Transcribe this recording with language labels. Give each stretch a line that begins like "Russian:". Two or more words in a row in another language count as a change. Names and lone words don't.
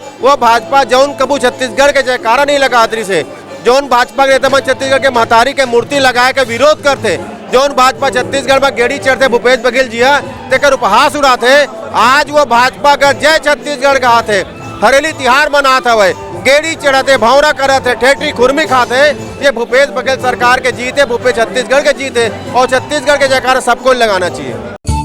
Chhattisgarhi: वो भाजपा जौन कबू छत्तीसगढ़ के जयकारा नहीं लगा रही से, जौन भाजपा के नेता मन छत्तीसगढ़ के महतारी के मूर्ति लगाए के विरोध करते, जौन भाजपा छत्तीसगढ़ में गेड़ी चढ़ते भूपेश बघेल जी तेकर उपहास उड़ाते, आज वो भाजपा का जय छत्तीसगढ़ गाते, हरेली तिहार मनाते हवे, गेड़ी चढ़ाते, भौरा करते, ठेठी खुरमी खाते। ये भूपेश बघेल सरकार के जीते, भूपेश छत्तीसगढ़ के जीते, और छत्तीसगढ़ के जयकारा सबको लगाना चाहिए।